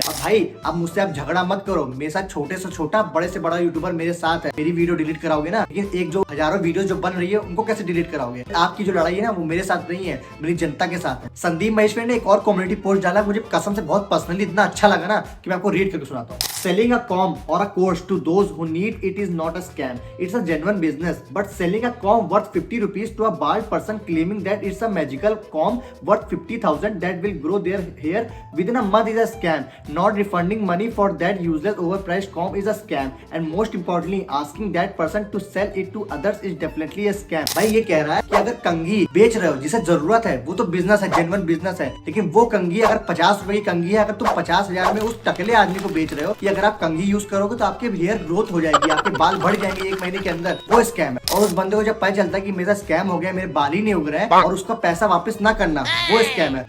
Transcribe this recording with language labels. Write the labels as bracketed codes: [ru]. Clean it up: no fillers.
[hi] और भाई अब मुझसे आप झगड़ा मत करो, मेरे साथ छोटे से छोटा, बड़े से बड़ा यूट्यूबर मेरे साथ है, मेरी वीडियो डिलीट कराओगे ना, लेकिन एक जो हजारों वीडियो जो बन रही है उनको कैसे डिलीट कराओगे? आपकी जो लड़ाई है ना वो मेरे साथ नहीं है, मेरी जनता के साथ है। संदीप महेश्वरी ने एक और कम्युनिटी पोस्ट डाला, मुझे कसम से बहुत पर्सनली इतना अच्छा लगा ना कि मैं आपको रीड करके सुनाता हूँ। [en] Selling a com or a course to those who need it is not a scam. It's a genuine business. But selling a com worth 50 rupees to a bald person claiming that it's a magical com worth 50,000 that will grow their hair within a month is a scam. Not refunding money for that useless overpriced com is a scam. And most importantly, asking that person to sell it to others is definitely a scam. [hi] भाई ये कह रहा है कि अगर कंघी बेच रहे हो जिसे जरूरत है, वो तो बिजनेस है, जेन्युइन बिजनेस है। लेकिन वो कंघी अगर 50 रुपए की कंघी है, अगर तुम 50,000 में उस टकले आदमी को बेच रहे हो कि अगर आप कंघी यूज करोगे तो आपके हेयर ग्रोथ हो जाएगी, आपके बाल बढ़ जाएंगे 1 महीने के अंदर, वो स्कैम है। और उस बंदे को जब पता चलता है कि मेरा स्कैम हो गया, मेरे बाल ही नहीं उग रहे हैं, और उसका पैसा वापस ना करना, वो स्कैम है।